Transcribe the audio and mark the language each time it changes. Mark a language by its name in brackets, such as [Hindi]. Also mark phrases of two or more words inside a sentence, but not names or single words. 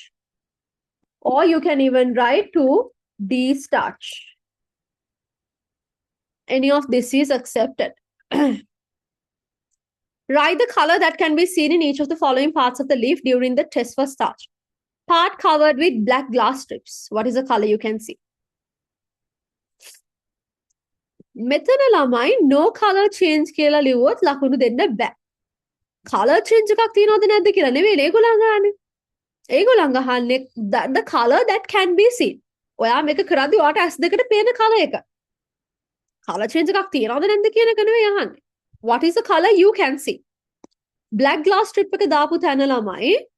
[English] Or you can even write to de-starch. Any of this is accepted. Write the color that can be seen in each of the following parts of the leaf during the test for starch. Part covered with black glass strips. What is the color you can see? [Sinhala] මෙතන ළමයි [English] no color change [Sinhala] කියලා ලිව්වොත් ලකුණු දෙන්න බෑ. [English] Color change [Sinhala] එකක් තියනවද නැද්ද කියලා නෙවෙයි ඒගොල්ලන් අහන්නේ. ඒගොල්ලන් අහන්නේ [English] the color that can be seen. [Sinhala] ඔයා මේක කරද්දී ඔයාට ඇස් දෙකට පේන color එක. [English] Color change [Sinhala] එකක් තියනවද නැද්ද කියන එක නෙවෙයි අහන්නේ. [English] What is the color you can see? Black glass strip [Sinhala] එක දාපු තැන ළමයි.